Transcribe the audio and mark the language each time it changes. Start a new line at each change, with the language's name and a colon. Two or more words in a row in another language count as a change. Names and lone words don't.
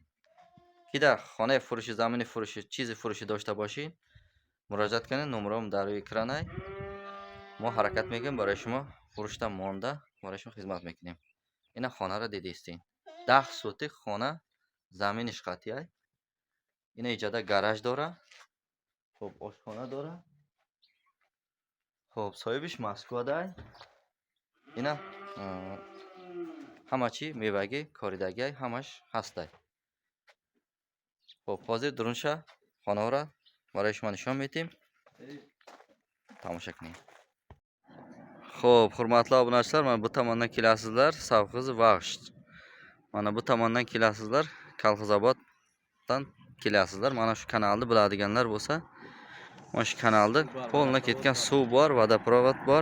Tajik: Ки дар хонаи фурӯши, замини фурӯши, чизи фурӯши дошта бошед, муроҷиат кунед. Номером дар рӯи экранай. Мо ҳаракат мекунем, барои шумо фурӯшда монда барои шумо хизмат мекунем. Ина хонаро дидистем. 10 сутик хона, заминиш қатъияй. Ина иҷода гараж дора. Xo'p, oshxona dora. Xo'p, sohibish Moskvaday. Ина ҳама чи меваги, коридагӣ ҳамаш ҳастай. Xo'p, hozir durunша xonaро барои шумо нишон медем. Тамошо кунед.
Uzbek: Xo'p, hurmatli obunachilar, mana bu tomondan kelasizlar, Savxozi Vag'sh. Mana bu tomondan kelasizlar, Kolxozoboddan kelasizlar. Mana shu kanalni biladiganlar bo'lsa, mana shu kanalda polna ketgan suv bor, vodoprovod bor.